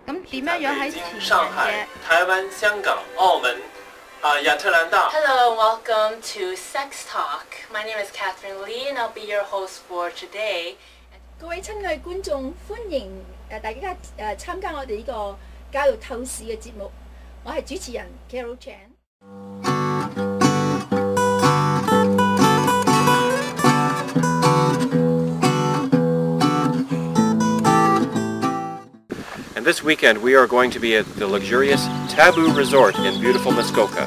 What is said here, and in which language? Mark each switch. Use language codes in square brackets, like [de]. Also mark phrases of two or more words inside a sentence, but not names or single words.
[yue] 點樣樣喺前人上海、台灣、香港、澳門、亞特蘭大。 [en] Hello, welcome to Sex Talk. My name is Catherine Lee, and I'll be your host for today. [yue] 各位親愛觀眾，歡迎大家參加我哋呢個教育透視嘅節目。我係主持人 Carol Chan。 [en] And this weekend we are going to be at the luxurious Taboo Resort in beautiful Muskoka.